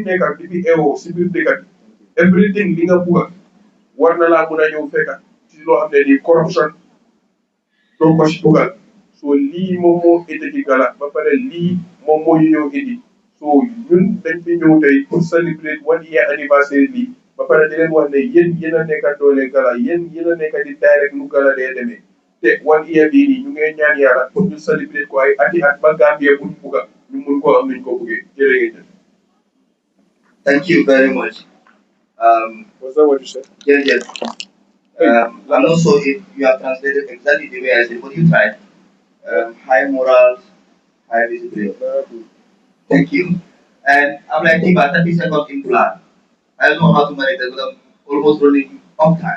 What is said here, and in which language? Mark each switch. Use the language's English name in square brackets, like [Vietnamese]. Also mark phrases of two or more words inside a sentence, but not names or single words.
[Wolof] nekk di fi eewoo si biir dëkk bi everything li nga bugg a war na laa mun a ñëw fekka ci loo xam ne nii corruption doo ko si dugal so lii moom moo indi ci Gala ba pare lii moom moo ñu ñëw indi so ñun dañ fi ñëw tey [French] pour célébrer [Wolof] 1 year anniversaire lii ba pare di leen wax ne yéen a nekk doole Gala yéen a nekk di direct lu Gala dee demee te 1 year bii nii ñu ngi ñaan yàlla pour ñu célébrer ko ay ati at ba Gambie buñ bugga ñu mun koo am nuñ ko buggee jërë ngeen jëf. [English] Thank you very much. Was that what you said? Yes, yes. I'm not sure if you have translated exactly the way I said, but you tried. High morals, high discipline. Thank you. And I'm like, think about 30 seconds in plan. I don't know how to manage that, but I'm almost running off time.